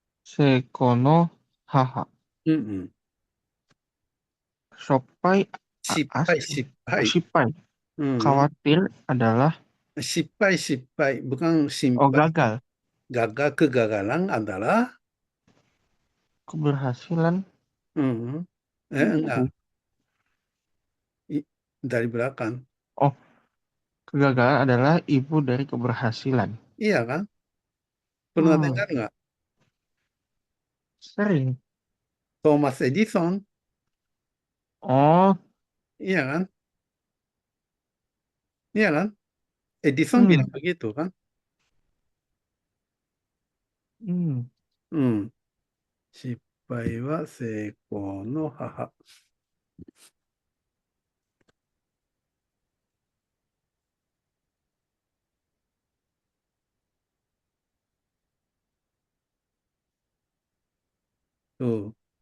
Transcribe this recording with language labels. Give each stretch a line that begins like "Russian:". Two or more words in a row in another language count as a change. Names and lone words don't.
Japanese: 成功の母. うんうん。 Shoppai as. 失 Oh, 敗。 shippai. うんうん。
Indonesian: Khawatir adalah 失敗。bukan 心 oh
Japanese: 配。
Indonesian: gagal. Gagal, kegagalan adalah, Keberhasilan mhm. Enggak. ibu. I- dari belakang. Oh, kegagalan adalah ibu dari keberhasilan. Iya kan? Pernah Hmm, dengar nggak? sering. Thomas Edison. Oh, Iya kan? Iya kan? Edison hmm, bilang begitu kan? hmm.
Japanese: うん。失敗は成功の母。そう。